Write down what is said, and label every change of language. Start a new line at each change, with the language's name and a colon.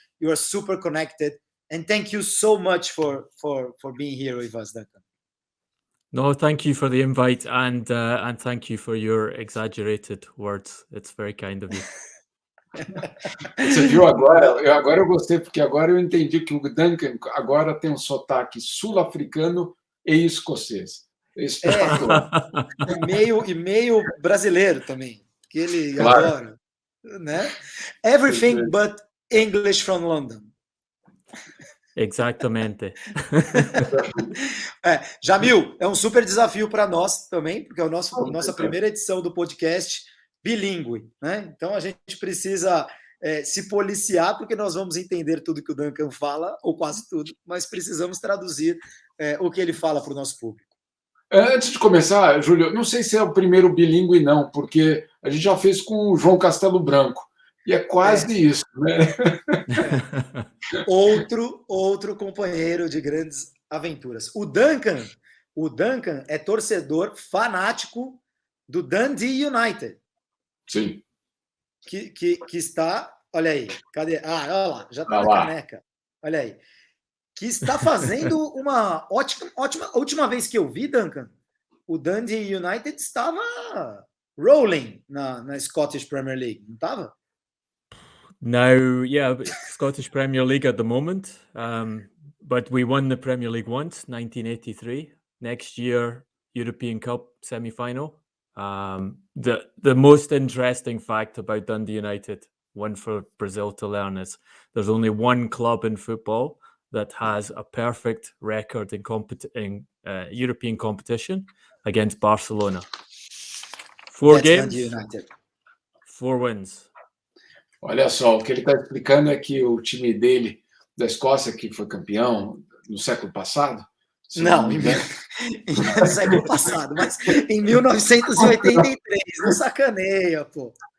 English: You are super connected. And thank you so much for being here with us, Duncan. No, thank you for the invite and thank you for your exaggerated words. It's very kind of you.
Portuguese: Você viu agora? Eu gostei, porque agora eu entendi que o Duncan agora tem um sotaque sul-africano e escocês. Espetacular. E meio brasileiro também, que ele claro. adora. né?
English: Everything but English from London.
Portuguese: Exatamente. Jamil, é um super desafio para nós também, porque é a nossa primeira edição do podcast bilíngue, né? Então a gente precisa se policiar, porque nós vamos entender tudo que o Duncan fala, ou quase tudo, mas precisamos traduzir o que ele fala para o nosso público. Antes de começar, Júlio, não sei se é o primeiro bilíngue, não, porque a gente já fez com o João Castelo Branco, e é quase isso, né? Outro companheiro de grandes aventuras. O Duncan é torcedor fanático do Dundee United. Sim. Que está, olha aí, cadê? Olha lá, já está na caneca. Olha aí. Que está fazendo uma ótima. A última vez que eu vi, Duncan, o Dundee United estava rolling na Scottish Premier League, não estava?
English: Now, yeah, Scottish Premier League at the moment, but we won the Premier League once, 1983. Next year, European Cup semi-final. The most interesting fact about Dundee United, one for Brazil to learn, is there's only one club in football that has a perfect record in European competition against Barcelona. 4 games, 4 wins.
Portuguese: Olha só, o que ele está explicando é que o time dele, da Escócia, que foi campeão no século passado... Não, no século passado, mas em 1983, não sacaneia, pô.